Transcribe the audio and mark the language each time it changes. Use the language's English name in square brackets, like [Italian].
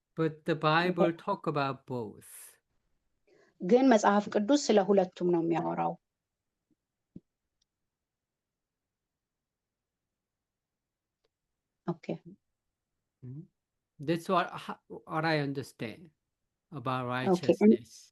[English] But the Bible talk about both. [Amharic] ግን መጽሐፍ ቅዱስ ስለ ሁለቱም ነው የሚያወራው። Okay. [English] That's what I understand about righteousness.